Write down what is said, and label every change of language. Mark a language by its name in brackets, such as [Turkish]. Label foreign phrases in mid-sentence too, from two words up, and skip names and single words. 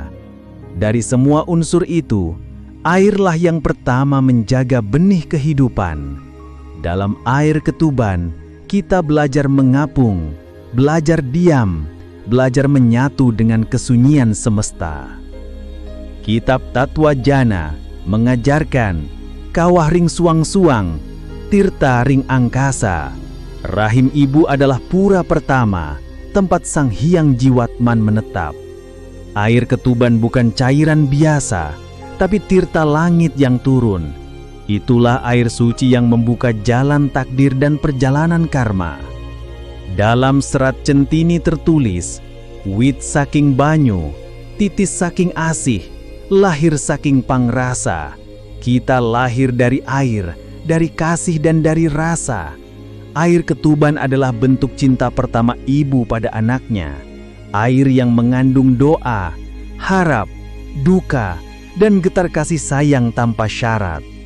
[Indonesian] Dari semua unsur itu, airlah yang pertama menjaga benih kehidupan. Dalam air ketuban, kita belajar mengapung, belajar diam, belajar menyatu dengan kesunyian semesta. Kitab Tatwa Jana mengajarkan [Balinese] kawah ring suang-suang, tirta ring angkasa. [Indonesian] Rahim ibu adalah pura pertama, tempat Sang Hyang Jiwatman menetap. Air ketuban bukan cairan biasa, tapi tirta langit yang turun. Itulah air suci yang membuka jalan takdir dan perjalanan karma. Dalam serat Centini tertulis, [Javanese] wit saking banyu, titis saking asih, lahir saking pangrasa. [Indonesian] Kita lahir dari air, dari kasih dan dari rasa. Air ketuban adalah bentuk cinta pertama ibu pada anaknya. Air yang mengandung doa, harap, duka, dan getar kasih sayang tanpa syarat.